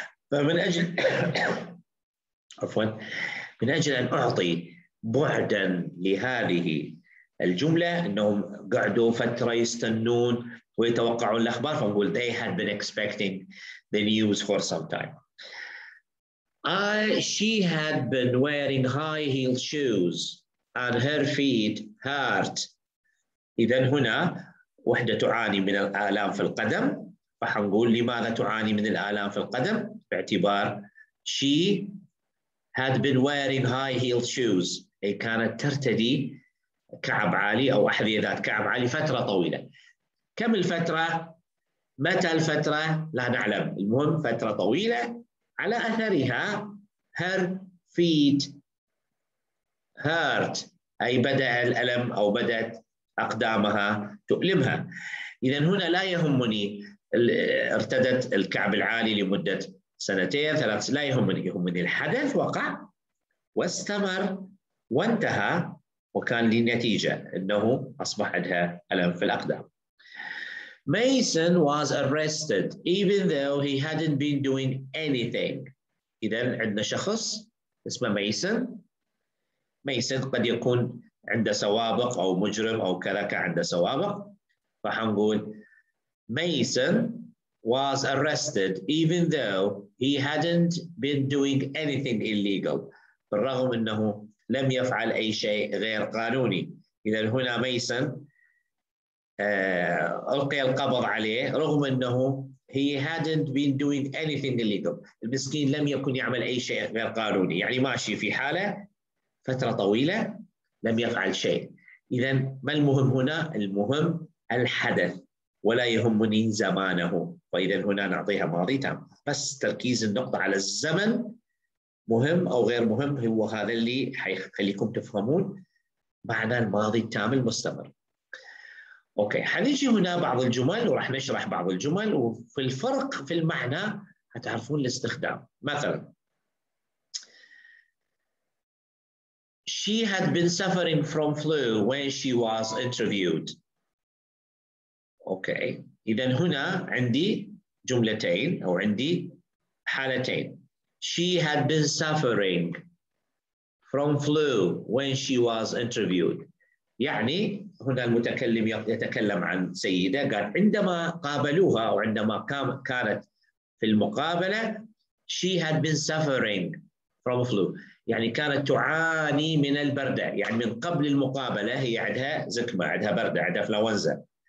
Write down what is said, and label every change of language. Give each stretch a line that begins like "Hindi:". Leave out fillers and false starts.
Arabic: فمن أجل عفوا، من أجل أن أعطي بعدا لهذه الجملة أنهم قعدوا فترة يستنون ويتوقعون الأخبار، فنقول
English: they had been expecting the news for some time. She had been wearing high-heeled shoes and her feet hurt.
Arabic: إذن هنا وحدة تعاني من الآلام في القدم، فحنقول لماذا تعاني من الآلام في القدم؟ باعتبار
English: she had been wearing high-heeled shoes،
Arabic: أي كانت ترتدي كعب عالي أو أحذية ذات كعب عالي فترة طويلة. كم الفترة؟ متى الفترة؟ لا نعلم، المهم فترة طويلة. على أثرها
English: her feet hurt،
Arabic: أي بدأ الألم أو بدأت أقدامها تؤلمها. إذن هنا لا يهمني ارتدت الكعب العالي لمدة 2 3، لا يهمني الحدث وقع واستمر وانتهى وكان لنتيجة أنه أصبح عندها ألم في الأقدام.
English: Mason was arrested even though he hadn't been doing anything.
Arabic: إذن عندنا شخص اسمه ميسون. ميسون قد يكون عنده سوابق أو مجرم أو كذا كان عنده سوابق، فحنقول
English: Mason was arrested even though he hadn't been doing anything illegal،
Arabic: بالرغم أنه لم يفعل أي شيء غير قانوني. إذا هنا ميسون ألقي القبض عليه رغم أنه
English: he hadn't been doing anything illegal،
Arabic: المسكين لم يكن يعمل أي شيء غير قانوني، يعني ماشي في حالة فترة طويلة لم يفعل شيء. إذا ما المهم هنا؟ المهم الحدث ولا يهمني زمانه، فإذا هنا نعطيها ماضي تام. بس تركيز النقطة على الزمن مهم أو غير مهم، هو هذا اللي حيخليكم تفهمون معنى الماضي التام المستمر. أوكي، حنيجي هنا بعض الجمل وراح نشرح بعض الجمل، وفي الفرق في المعنى هتعرفون الاستخدام. مثلا
English: She had been suffering from flu when she was interviewed.
Arabic: أوكي، إذا هنا عندي جملتين أو عندي حالتين.
English: She had been suffering from flu when she was interviewed.
Arabic: يعني هنا المتكلم يتكلم عن سيدة، قال عندما قابلوها أو عندما كانت في المقابلة
English: she had been suffering from flu،
Arabic: يعني كانت تعاني من البردة، يعني من قبل المقابلة هي عندها زكمة، عندها بردة، عندها فلونزا.